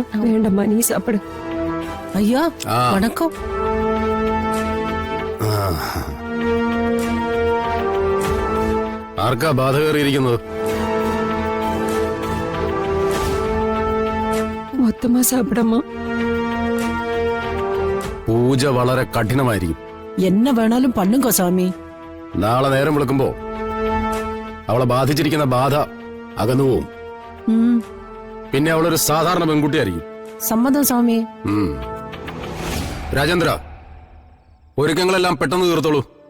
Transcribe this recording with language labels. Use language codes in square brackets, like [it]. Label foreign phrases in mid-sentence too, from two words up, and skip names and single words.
[ta] வேண்டாம்மா, நீ சாப்பிடு. ஐயா வணக்கம். [ml] ആർക്കാ ബാധ കയറിയിരിക്കുന്നത്? [ta] மொத்தமா சாப்பிடம்மா. [ml] പൂജ വളരെ കഠിനമായിരിക്കും. [ta] என்ன வேணாலும் பண்ணுங்க சாமி. [ml] നാളെ നേരം വിളിക്കുമ്പോ അവളെ ബാധിച്ചിരിക്കുന്ന ബാധ അകന്നു പോവും. പിന്നെ അവളൊരു സാധാരണ പെൺകുട്ടിയായിരിക്കും. സമ്മതം സ്വാമി. രാജേന്ദ്ര, ഒരുക്കങ്ങളെല്ലാം പെട്ടെന്ന് തീർത്തോളൂ.